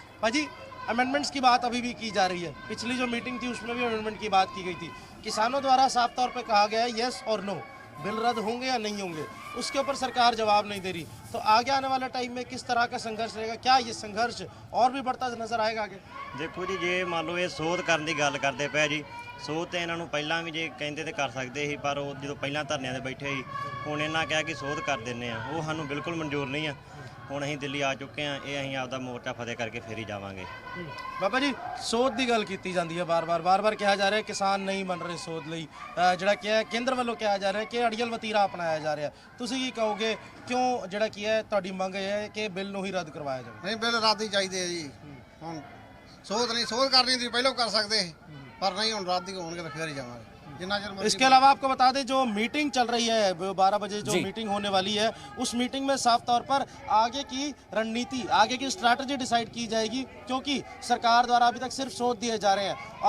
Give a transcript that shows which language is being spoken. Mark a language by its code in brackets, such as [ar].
[hi] भाजी, अमेंडमेंट्स की बात अभी भी की जा रही है। पिछली जो मीटिंग थी उसमें भी अमेंडमेंट की बात की गई थी। किसानों द्वारा साफ तौर पे कहा गया है यस और नो, बिल रद्द होंगे या नहीं होंगे, उसके ऊपर सरकार जवाब नहीं दे रही। तो आगे आने वाले टाइम में किस तरह का संघर्ष रहेगा, क्या ये संघर्ष और भी बढ़ता नजर आएगा आगे? देखो जी, जे मान लो ये [pa] ਸੋਧ ਕਰਨ ਦੀ ਗੱਲ ਕਰਦੇ ਪਏ ਜੀ, ਸੋਧ ਤੇ ਇਹਨਾਂ ਨੂੰ ਪਹਿਲਾਂ ਵੀ ਜੇ ਕਹਿੰਦੇ ਤੇ ਕਰ ਸਕਦੇ ਸੀ, ਪਰ ਉਹ ਜਦੋਂ ਪਹਿਲਾਂ ਧਰਨਿਆਂ ਤੇ ਬੈਠੇ ਸੀ, ਹੁਣ ਇਹਨਾਂ ਕਿਹਾ ਕਿ ਸੋਧ ਕਰ ਦਿੰਨੇ ਆ, ਉਹ ਸਾਨੂੰ ਬਿਲਕੁਲ ਮਨਜ਼ੂਰ ਨਹੀਂ ਆ। ਹੁਣ ਅਸੀਂ ਦਿੱਲੀ ਆ ਚੁੱਕੇ ਆ, ਇਹ ਅਸੀਂ ਆਪਦਾ ਮੋਰਚਾ ਫਤਿਹ ਕਰਕੇ ਫੇਰ ਹੀ ਜਾਵਾਂਗੇ। ਬਾਬਾ ਜੀ, ਸੋਧ ਦੀ ਗੱਲ ਕੀਤੀ ਜਾਂਦੀ ਹੈ ਬਾਰ-ਬਾਰ ਕਿਹਾ ਜਾ ਰਿਹਾ ਕਿਸਾਨ ਨਹੀਂ ਮੰਨ ਰਹੇ ਸੋਧ ਲਈ, ਜਿਹੜਾ ਕਿ ਹੈ ਕੇਂਦਰ ਵੱਲੋਂ ਕਿਹਾ ਜਾ ਰਿਹਾ ਕਿ ਅੜੀਅਲ ਵਤੀਰਾ ਅਪਣਾਇਆ ਜਾ ਰਿਹਾ। ਤੁਸੀਂ ਕੀ ਕਹੋਗੇ, ਕਿਉਂ ਜਿਹੜਾ ਕੀ ਹੈ ਤੁਹਾਡੀ ਮੰਗ ਹੈ ਕਿ ਬਿੱਲ ਨੂੰ ਹੀ ਰੱਦ ਕਰਵਾਇਆ ਜਾਵੇ? ਨਹੀਂ, ਬਿੱਲ ਰੱਦ ਹੀ ਚਾਹੀਦੇ ਆ ਜੀ। ਹੁਣ ਸੋਧ [hi] नहीं, ਸੋਧ करनी थी पहले कर सकते पर नहीं, [pa] ਹੁਣ ਰੱਦ [hi] ही होंगे तो फिर ही जाएंगे। इसके अलावा आपको बता दें जो मीटिंग चल रही है 12 बजे जो मीटिंग होने वाली है, उस मीटिंग में साफ तौर पर आगे की रणनीति, आगे की स्ट्रैटेजी डिसाइड की जाएगी, क्योंकि सरकार द्वारा अभी तक सिर्फ सोच दिए जा रहे हैं।